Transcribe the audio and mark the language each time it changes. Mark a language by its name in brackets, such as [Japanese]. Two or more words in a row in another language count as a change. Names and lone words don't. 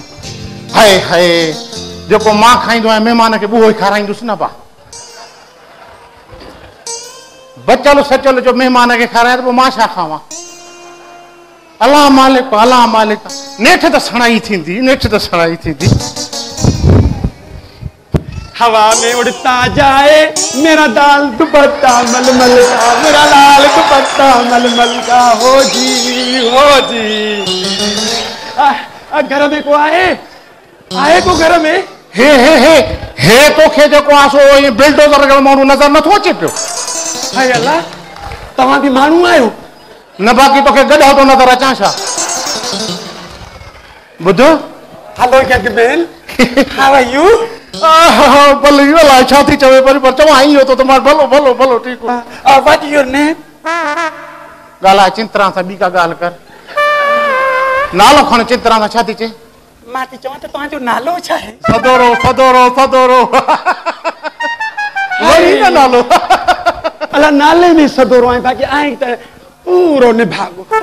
[Sindhi] हाय हाय जेको मां खाईंदो आहियां महिमान खे उहो ई खाराईंदुसि न बा। बचल सचल जो महिमान खे खारायां त पोइ मां छा खावां। अल्लाह मालिक अल्लाह मालिक। नेठ त सणाई थींदी नेठ त सणाई थींदी। [Hindi] हवा में उड़ता जाए मेरा दाल दुपट्टा मलमल का, मेरा लाल दुपट्टा मलमल का। [Sindhi] हो जी हो जी। घर में को आए को घर में। हे तोखे जेको आहे सो बिल्डोज़र जो माण्हू नज़र नथो अचे पियो। हाय अल्लाह तव्हां बि माण्हू आहियो। न बाक़ी तोखे गॾो थो नज़र अचां छा। ॿुध [English] hello Gagmel how are you. [Sindhi] भले इहो अलाए छा थी चवे पर चवां इहो तो मां भलो भलो भलो ठीकु। [English] what your name. [Sindhi] ॻाल्हाए चिंतरा सां ॿी का ॻाल्हि कर। नालो खण चिंतरा सां छा थी चए। मां थी चवां त तव्हांजो नालो छा आहे। सदोरो सदोरो सदोरो। वरी न नालो। अला नाले में सदोरो आहे बाक़ी आहे त पूरो निभागो।